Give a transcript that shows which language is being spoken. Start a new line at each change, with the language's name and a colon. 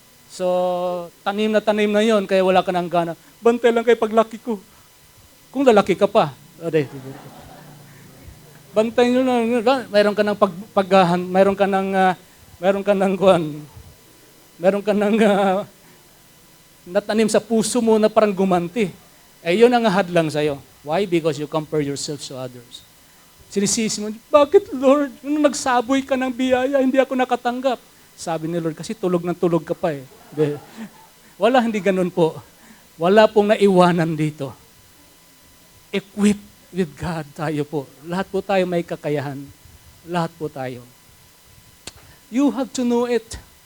Filipino: So, tanim na yon, kaya wala ka nang gana. Bantay lang kay paglaki ko. Kung lalaki ka pa. Bantay nyo lang. Mayroon ka ng paggahan, mayroon ka ng kuwan, mayroon ka ng natanim sa puso mo na parang gumanti. Yun ang hadlang sa'yo.
English: Why? Because you compare yourself to others.
Filipino: Sinisisi mo, bakit Lord? Nung nagsaboy ka ng biyaya, hindi ako nakatanggap. Sabi ni Lord, kasi tulog ng tulog ka pa eh. Wala, hindi ganun po. Wala pong naiwanan dito.
English: Equipped with God
Filipino: tayo po. Lahat po tayo may kakayahan. Lahat po tayo.
English: You have to know it.